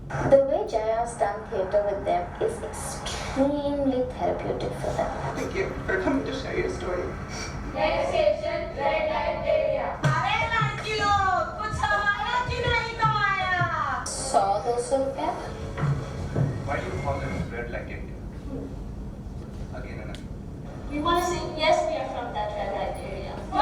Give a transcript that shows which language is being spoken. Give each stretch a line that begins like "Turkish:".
English: The way Jaya's done theatre with them is extremely therapeutic for them. Thank you for coming to share your story. Next station, red light area.
Hindi: अरे लड़की लोग, कुछ हमारा की नहीं कमाया. 100-200 रुपया.
English: Why do you call them red light area? Again and again. We want to say yes, we are from that red light area.